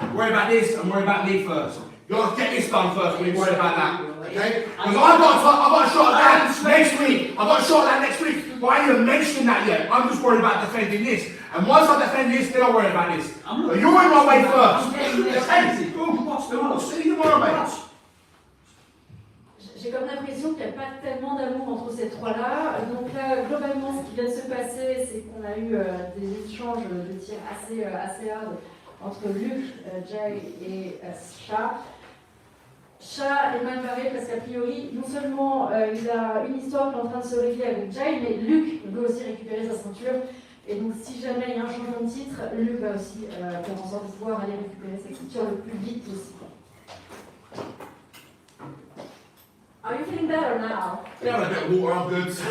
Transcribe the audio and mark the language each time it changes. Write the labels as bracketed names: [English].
[English] Worry about this and worry about me first. You got to get this done first when you worry about that. Okay? Because I've got a shot at that next week. I've got a shot at that next week. But I ain't even mentioned that yet. I'm just worried about defending this. And once I defend this, then I'll worry about this. But you're in my way first. Hey, we'll see you tomorrow, mate. [French] j'ai comme l'impression qu'il n'y a pas tellement d'amour entre ces trois-là. Donc là, globalement, ce qui vient de se passer, c'est qu'on a eu des échanges de tirs assez hard entre Luc, Jay et Chat. Chat est mal barré parce qu'a priori, non seulement il a une histoire qui est en train de se régler avec Jay, mais Luc veut aussi récupérer sa ceinture. Et donc, si jamais il y a un changement de titre, Luc va aussi faire en sorte de pouvoir aller récupérer sa ceinture le plus vite possible. [English] Are you feeling better now? Yeah, a bit of water, I'm good.